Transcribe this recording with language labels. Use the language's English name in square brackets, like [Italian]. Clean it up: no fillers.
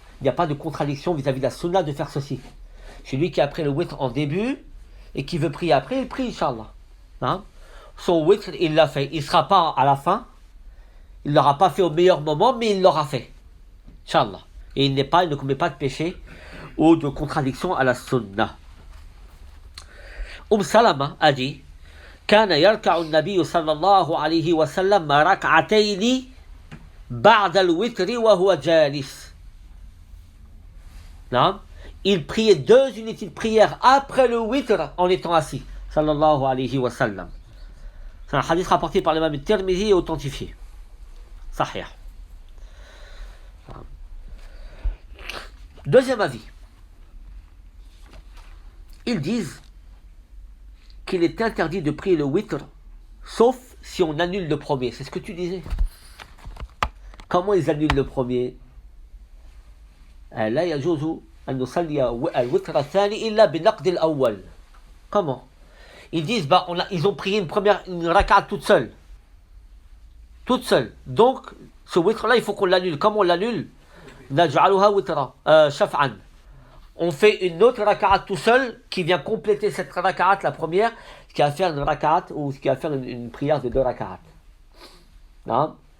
[French] il n'y a pas de contradiction vis-à-vis de la sunna de faire ceci. Celui qui a pris le witr en début et qui veut prier après, il prie, Inch'Allah. Hein? Son witr, il l'a fait. Il ne sera pas à la fin. Il ne l'aura pas fait au meilleur moment, mais il l'aura fait. Inch'Allah. Et il ne commet pas de péché ou de contradiction à la sunna. Salama a dit [Arabic] كان يركع النبي صلى الله عليه وسلم ركعتين بعد الوتر وهو جالس. [French] Non? Il priait 2 unités de prière après le witr en étant assis. [Arabic] Sallallahu alayhi wa sallam. [French] C'est un hadith rapporté par l'imam al-Tirmidhi et authentifié. Sahih. Deuxième avis. Ils disent qu'il est interdit de prier le witr sauf si on annule le premier. C'est ce que tu disais. Comment ils annulent le premier? [Arabic] لا يجوز أن نصلي الوتر الثاني إلا بنقد الأول. [French] Comment? Ils disent ils ont prié une rak'at toute seule. Toute seule. Donc ce witr là il faut qu'on l'annule. Comment on l'annule? [Arabic] نجعلها وترا شفعا. [French] On fait une autre rak'at tout seul qui vient compléter cette rak'at, la première, ce qui va faire une rak'at ou ce qui va faire une prière de 2 rak'at. Non?